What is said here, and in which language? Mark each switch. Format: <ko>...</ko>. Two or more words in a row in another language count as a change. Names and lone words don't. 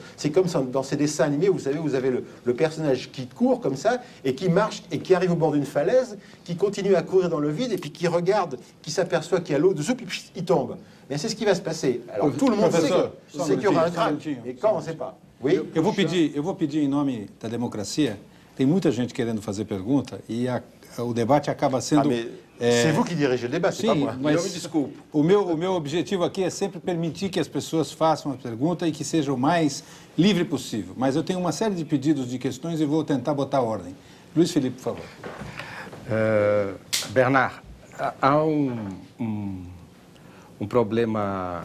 <fr>C'est comme dans ces dessins animés, vous savez, vous avez le personnage qui court comme ça, et qui marche, et qui arrive au bord d'une falaise, qui continue à courir dans le vide, et puis qui regarde, qui s'aperçoit qu'il y a l'eau dessous, puis il tombe. Mais c'est ce qui va se passer. Alors tout le monde sait qu'il y aura un crâne. Et quand, on ne sait pas. Oui?</fr> <pt>Eu vou pedir em nome da democracia. Tem muita gente querendo fazer pergunta e o debate acaba sendo...</pt> <fr>C'est vous qui dirigez le débat, c'est pas moi.</fr> <pt>Mas o meu objetivo aqui é sempre permitir que as pessoas façam a pergunta e que seja o mais livre possível. Mas eu tenho uma série de pedidos de questões e vou tentar botar ordem. Luiz Felipe, por favor. Bernard, há problema...</pt>